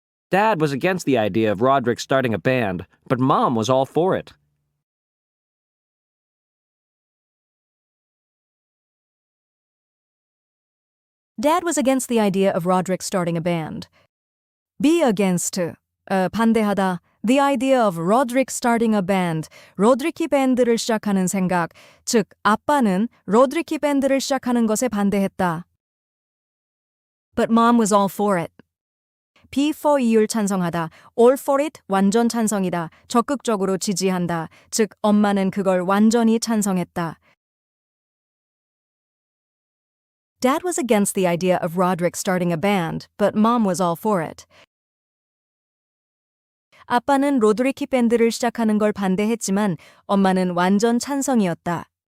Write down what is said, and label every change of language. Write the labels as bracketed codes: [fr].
[en] Dad was against the idea of Roderick starting a band, but Mom was all for it. Dad was against the idea of Roderick starting a band, Be against, [ko] 반대하다. [en] The idea of Roderick starting a band, [ko] 로드리키 밴드를 시작하는 생각, 즉 아빠는 로드리키 밴드를 시작하는 것에 반대했다. [en] But mom was all for it. [ko] Be for 이율 찬성하다, [en] all for it [ko] 완전 찬성이다, 적극적으로 지지한다, 즉 엄마는 그걸 완전히 찬성했다. [en] Dad was against the idea of Roderick starting a band, but mom was all for it. [ko] 아빠는 로드리키 밴드를 시작하는 걸 반대했지만 엄마는 완전 찬성이었다.